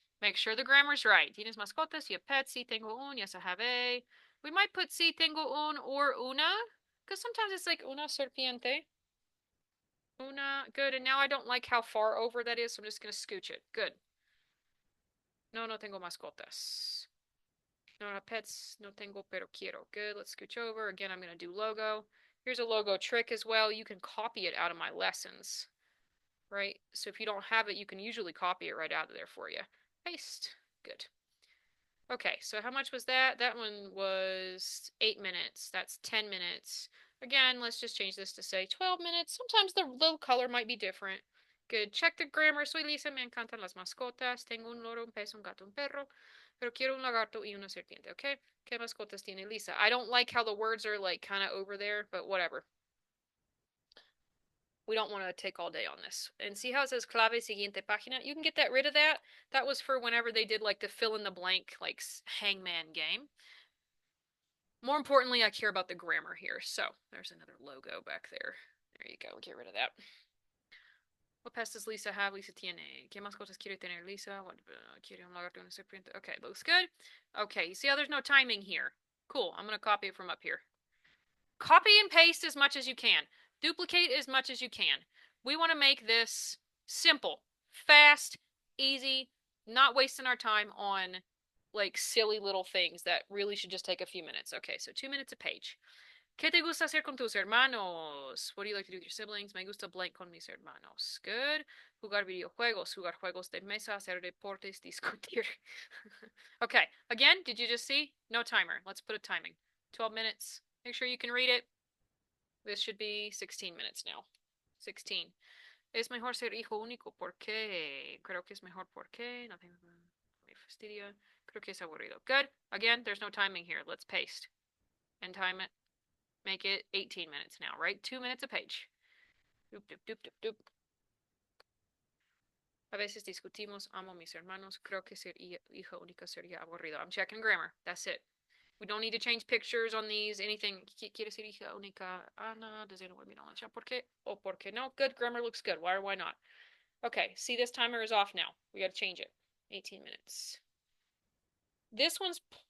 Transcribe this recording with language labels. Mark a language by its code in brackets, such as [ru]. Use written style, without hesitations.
[en] Make sure the grammar's right. [es] Tienes mascotas, [en] you have pets, [es] si tengo un, [en] yes I have a. We might put [es] si tengo un or una, [en] because sometimes it's like [es] una serpiente. Una, [en] good. And now I don't like how far over that is, so I'm just going to scooch it. [es] Good. No, no tengo mascotas. No, [en] no pets, [es] no tengo, pero quiero. [en] Good, let's scooch over. Again, I'm going to do logo. Here's a logo trick as well. You can copy it out of my lessons, right? So if you don't have it, you can usually copy it right out of there for you. Paste. Good. Okay, so how much was that? That one was 8 minutes. That's 10 minutes. Again, let's just change this to say 12 minutes. Sometimes the little color might be different. Good. Check the grammar. [es] Soy Lisa, me encantan las mascotas. Tengo un loro, un pez, un gato, un perro. Pero quiero un lagarto y una serpiente, okay? ¿Qué mascotas tiene Lisa? [en] I don't like how the words are like kind of over there, but whatever. We don't want to take all day on this. And see how it says [es] clave siguiente página? [en] You can get that rid of that. That was for whenever they did like the fill in the blank, like hangman game. More importantly, I care about the grammar here. So there's another logo back there. There you go. Get rid of that. What pest does Lisa have? [es] Lisa tiene. ¿Qué mascotas quiere tener Lisa? What, quiere un lagarto una serpiente? [en] Okay, looks good. Okay, you see how there's no timing here? Cool. I'm going to copy it from up here. Copy and paste as much as you can. Duplicate as much as you can. We want to make this simple, fast, easy, not wasting our time on like silly little things that really should just take a few minutes. Okay, so 2 minutes a page. [es] ¿Qué te gusta hacer con tus hermanos? [en] What do you like to do with your siblings? [es] Me gusta blank con mis hermanos. Good. Jugar videojuegos, jugar juegos de mesa, hacer deportes, discutir. [en] Okay, again, did you just see? No timer. Let's put a timing. 12 minutes. Make sure you can read it. This should be 16 minutes now. [es] 16. Es mejor ser hijo único. ¿Por qué? Creo que es mejor porque. Nothing me fastidia. Creo que es aburrido. Good. [en] Again, there's no timing here. Let's paste and time it. Make it 18 minutes now, right? 2 minutes a page. Doop, doop, doop, doop, doop. [es] A veces discutimos, amo mis hermanos. Creo que ser hija única sería aburrido. [en] I'm checking grammar. That's it. We don't need to change pictures on these, anything. [es] ¿Quiere ser hija única? [en] Ana, does anyone mean on [es] ¿Por qué? [en] Oh, [es] ¿por qué no? [en] Good, grammar looks good. Why or why not? Okay, see, this timer is off now. We gotta change it. 18 minutes. This one's...